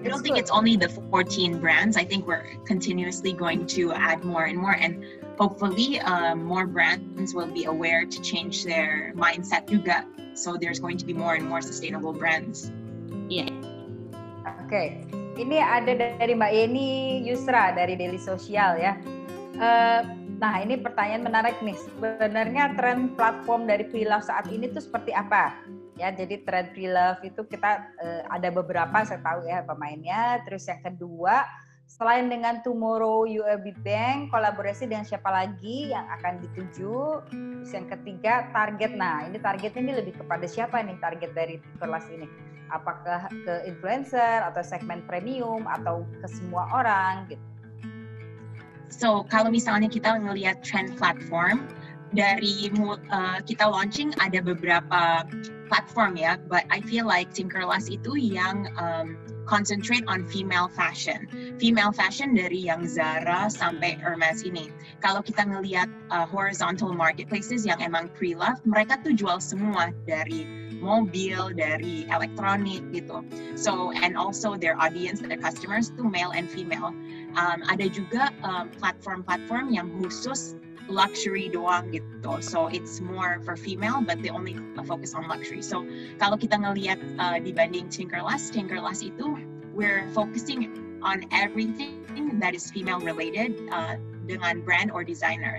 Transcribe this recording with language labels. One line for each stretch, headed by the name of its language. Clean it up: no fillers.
English: I don't think it's only the 14 brands. I think we're continuously going to add more and more, and hopefully more brands will be aware to change their mindset
Indonesian: juga.
English: So there's going to be more and more sustainable brands.
Indonesian: Iya. Oke. Ini ada dari Mbak Yeni Yusra dari Daily Social ya. Nah, ini pertanyaan menarik nih. Sebenarnya tren platform dari pre-love saat ini tuh seperti apa? Ya, jadi tren pre-love itu kita ada beberapa saya tahu ya pemainnya. Terus yang kedua, selain dengan Tomorrow UOB Bank, kolaborasi dengan siapa lagi yang akan dituju? Terus yang ketiga, target. Nah, ini targetnya ini lebih kepada siapa nih target dari Tinkerlust ini? Apakah ke influencer atau segmen premium atau ke semua orang gitu? So kalau misalnya kita ngelihat trend platform, dari kita launching ada beberapa platform ya,
English: but I feel like
Indonesian: Tinkerlust itu yang
English: concentrate on female fashion.
Indonesian: Female fashion dari yang Zara sampai Hermes ini. Kalau kita ngelihat horizontal marketplaces yang emang pre-love, mereka tuh jual semua dari mobil, dari elektronik gitu.
English: So and also their audience, their customers tuh male and female.
Indonesian: Ada juga platform-platform yang khusus luxury doang gitu.
English: So it's more for female, but they only focus on luxury. So
Indonesian: kalau kita ngelihat dibanding
English: Tinkerlust
Indonesian: itu
English: we're focusing on everything that is female related
Indonesian: dengan
English: brand or designer.